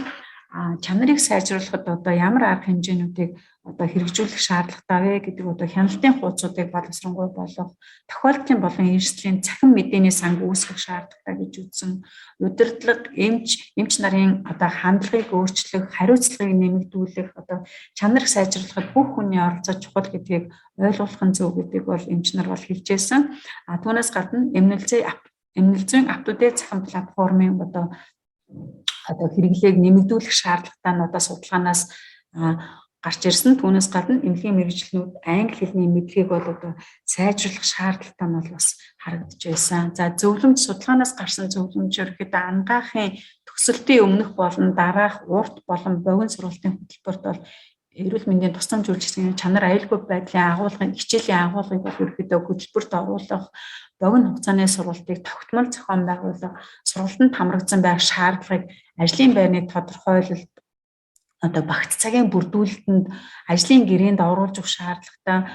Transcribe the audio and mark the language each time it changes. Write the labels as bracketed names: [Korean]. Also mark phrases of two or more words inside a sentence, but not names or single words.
[Mongolian] Чанарыг сайжруулахад одоо ямар арга хэмжээнүүдийг одоо хэрэгжүүлэх шаардлагатай вэ гэдэг одоо хяналтын хуудсуудыг боловсронгуй болгох, тохиолдлын болон эрсдлийн цахим мэдээний санг үүсгэх шаардлагатай гэж үзсэн. Удирдлага, эмч нарын одоо хандлагыг өөрчлөх, хариуцлагыг нэмэгдүүлэх, одоо чанарыг сайжруулахад бүх хүний оролцоо чухал гэдгийг ойлгуулах нь зөв гэдгийг бол эмч нар бол хэлжсэн. Түүнээс гадна эмнэлзийн up-to-date цахим платформын одоо хэрэглээг нэмэгдүүлэх шаардлагатай нь одоо судалгаанаас гарч ирсэн. Түүнээс гадна эмнэлгийн мэргэжлүүд англи хэлний мэдлэгийг бол одоо сайжруулах шаардлагатай нь бол бас харагдаж байсан. За зөвлөмж судалгаанаас гарсан зөвлөмж ерөөхдөө ангаахын төсөлтийн өмнөх болон дараах урт болон богино сургалтын хөтөлбөрт бол эрүүл мэндийн тусламж үйлчилгээний чанар аюулгүй байдлын агуулгын хичээлийн агуулгыг бол ерөөхдөө хөтөлбөрт оруулах, богино хугацааны сургалтыг тогтмол зохион байгуулах, сургалтанд хамрагдсан байх шаардлагыг ажлын байрны тодорхойлолт одоо багц цагийн бүрдүүлэлтэнд ажлын гэрээнд оруулж өгөх шаардлагатай.